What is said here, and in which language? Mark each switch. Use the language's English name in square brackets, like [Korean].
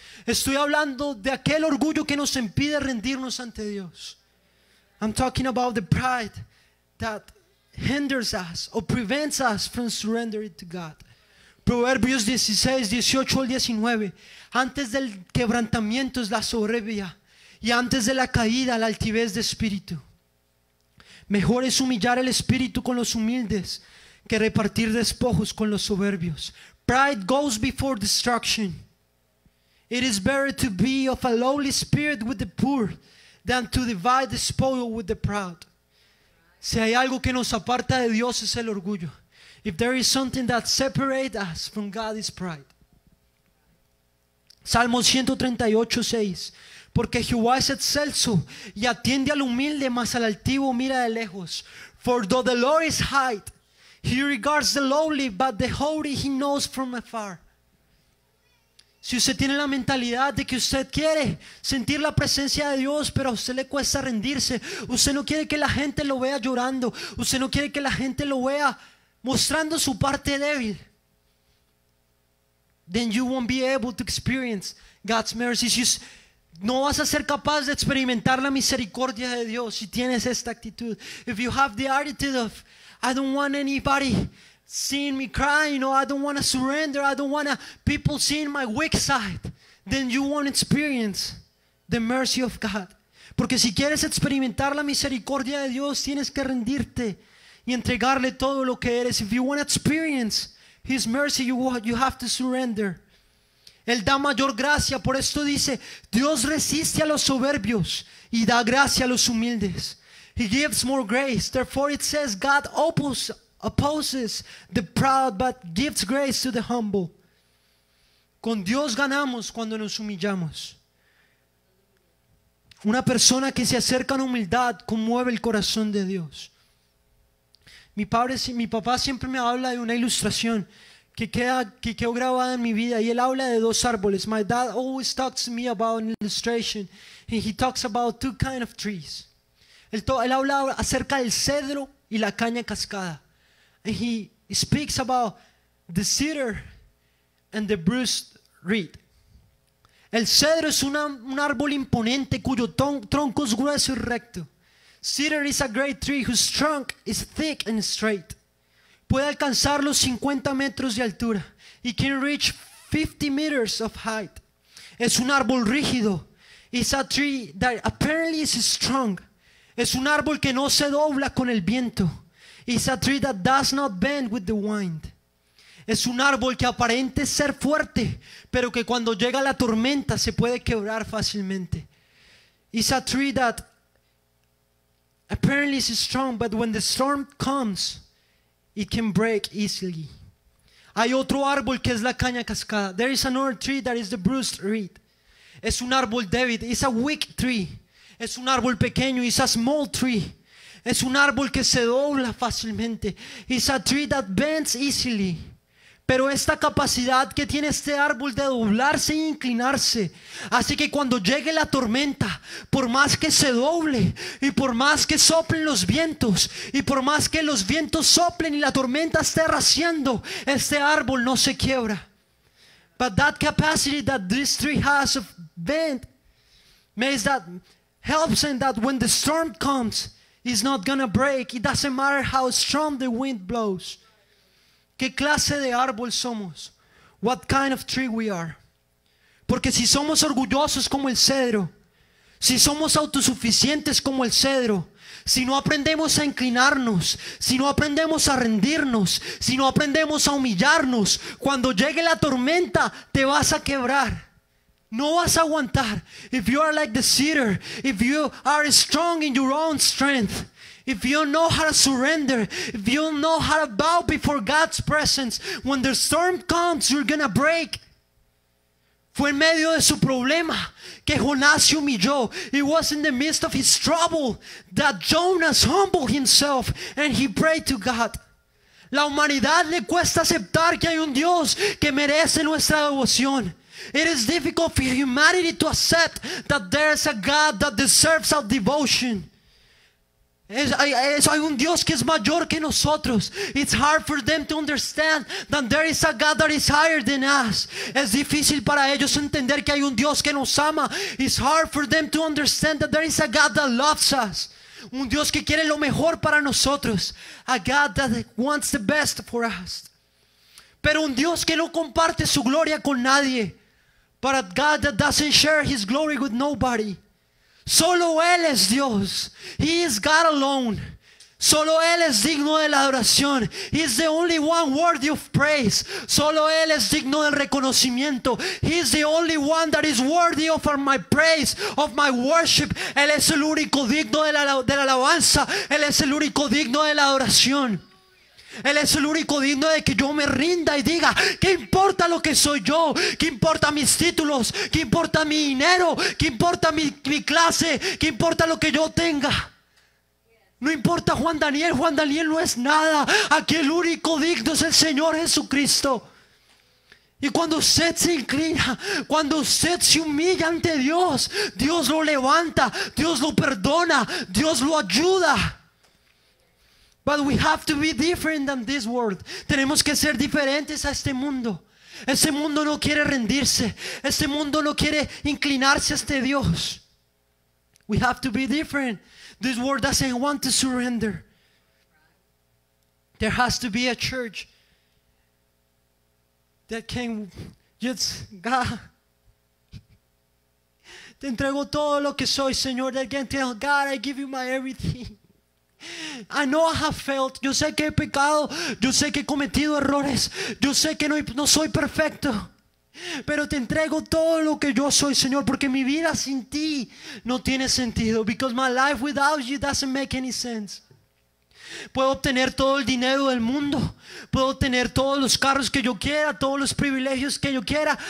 [Spanish] Estoy hablando de aquel orgullo que nos impide rendirnos ante Dios. [English] I'm talking about the pride that hinders us or prevents us from surrendering to God. [Spanish] Proverbios 16, 18 al 19. Antes del quebrantamiento es la soberbia, y antes de la caída la altivez de espíritu. Mejor es humillar el espíritu con los humildes que repartir despojos con los soberbios. [English] Pride goes before destruction. It is better to be of a lowly spirit with the poor than to divide the spoil with the proud. [Spanish] Si hay algo que nos aparta de Dios es el orgullo. [English] If there is something that separates us from God, is pride. [Spanish] Salmo 138, 6. Porque Jehová es excelso y atiende al humilde, mas al altivo mira de lejos. [English] For though the Lord is high, he regards the lowly, but the haughty he knows from afar. [Spanish] Si usted tiene la mentalidad de que usted quiere sentir la presencia de Dios, pero a usted le cuesta rendirse, usted no quiere que la gente lo vea llorando, usted no quiere que la gente lo vea mostrando su parte débil, [English] then you won't be able to experience God's mercy. [Spanish] No vas a ser capaz de experimentar la misericordia de Dios si tienes esta actitud. [English] If you have the attitude of, I don't want anybody seeing me crying, or I don't want to surrender, I don't want people seeing my weak side, then you won't experience the mercy of God. [Spanish] Porque si quieres experimentar la misericordia de Dios, tienes que rendirte y entregarle todo lo que eres. [English] If you want to experience His mercy, you have to surrender. [Spanish] Él da mayor gracia, por esto dice, Dios resiste a los soberbios y da gracia a los humildes. [English] He gives more grace. Therefore it says, God opposes the proud, but gives grace to the humble. [Spanish] Con Dios ganamos cuando nos humillamos. Una persona que se acerca a la humildad conmueve el corazón de Dios. Mi papá siempre me habla de una ilustración que quedó grabada en mi vida, y él habla de dos árboles. [English] My dad always talks to me about an illustration, and he talks about two kind of trees. [Spanish] Él habla acerca del cedro y la caña cascada. [English] And he speaks about the cedar and the bruised reed. [Spanish] El cedro es un árbol imponente cuyo tronco es grueso y recto. [English] Cedar is a great tree whose trunk is thick and straight. [Spanish] Puede alcanzar los 50 metros de altura. [English] It can reach 50 meters of height. [Spanish] Es un árbol rígido. [English] It's a tree that apparently is strong. [Spanish] Es un árbol que no se dobla con el viento. [English] It's a tree that does not bend with the wind. [Spanish] Es un árbol que aparente ser fuerte, pero que cuando llega la tormenta se puede quebrar fácilmente. [English] It's a tree that apparently is strong, but when the storm comes, it can break easily. [Spanish] Hay otro árbol que es la caña cascada. [English] There is another tree that is the bruised reed. [Spanish] Es un árbol débil. [English] It's a weak tree. [Spanish] Es un árbol pequeño. [English] It's a small tree. [Spanish] Es un árbol que se dobla fácilmente. [English] It's a tree that bends easily. [Spanish] Pero esta capacidad que tiene este árbol de doblarse e inclinarse hace que cuando llegue la tormenta, por más que se doble y por más que soplen los vientos y por más que los vientos soplen y la tormenta esté arrasando, este árbol no se quiebra. [English] But that capacity that this tree has of bend makes that helps in that when the storm comes, it's not gonna break. It doesn't matter how strong the wind blows. [Spanish] ¿Qué clase de árbol somos? [English] What kind of tree we are? [Spanish] Porque si somos orgullosos como el cedro, si somos autosuficientes como el cedro, si no aprendemos a inclinarnos, si no aprendemos a rendirnos, si no aprendemos a humillarnos, cuando llegue la tormenta te vas a quebrar. No vas a aguantar. [English] If you are like the cedar, if you are strong in your own strength, if you don't know how to surrender, if you don't know how to bow before God's presence, when the storm comes, you're gonna break. [Spanish] Fue en medio de su problema que Jonás se humilló. [English] It was in the midst of his trouble that Jonas humbled himself and he prayed to God. [Spanish] La humanidad le cuesta aceptar que hay un Dios que merece nuestra devoción. [English] It is difficult for humanity to accept that there is a God that deserves our devotion. [Spanish] Hay un Dios que es mayor que nosotros. [English] It's hard for them to understand that there is a God that is higher than us. [Spanish] Es difícil para ellos entender que hay un Dios que nos ama. [English] It's hard for them to understand that there is a God that loves us. [Spanish] Un Dios que quiere lo mejor para nosotros. [English] A God that wants the best for us. [Spanish] Pero un Dios que no comparte su gloria con nadie. [English] But a God that doesn't share His glory with nobody. [Spanish] Solo Él es Dios. [English] He is God alone. [Spanish] Solo Él es digno de la adoración. [English] He is the only one worthy of praise. [Spanish] Solo Él es digno del reconocimiento. [English] He is the only one that is worthy of my praise, of my worship. [Spanish] Él es el único digno de la alabanza. Él es el único digno de la adoración. Él es el único digno de que yo me rinda y diga: ¿qué importa lo que soy yo? ¿Qué importa mis títulos? ¿Qué importa mi dinero? ¿Qué importa mi clase? ¿Qué importa lo que yo tenga? No importa Juan Daniel no es nada. Aquí el único digno es el Señor Jesucristo. Y cuando usted se inclina, cuando usted se humilla ante Dios, Dios lo levanta, Dios lo perdona, Dios lo ayuda. [English] But we have to be different than this world. [Spanish] Tenemos que ser diferentes a este mundo. Este mundo no quiere rendirse. Este mundo no quiere inclinarse a este Dios. [English] We have to be different. This world doesn't want to surrender. There has to be a church that can just, God, [Spanish] te entrego todo lo que soy, Señor. [English] That can tell God, I give you my everything. I know I have failed. [Spanish] Yo sé que he pecado. Yo sé que he cometido errores. Yo sé que no soy perfecto. Pero te entrego todo lo que yo soy, Señor, porque mi vida sin ti no tiene sentido. [English] Because my life without you doesn't make any sense. [Spanish] Puedo obtener todo el dinero del mundo. Puedo obtener todos los carros que yo quiera, todos los privilegios que yo quiera.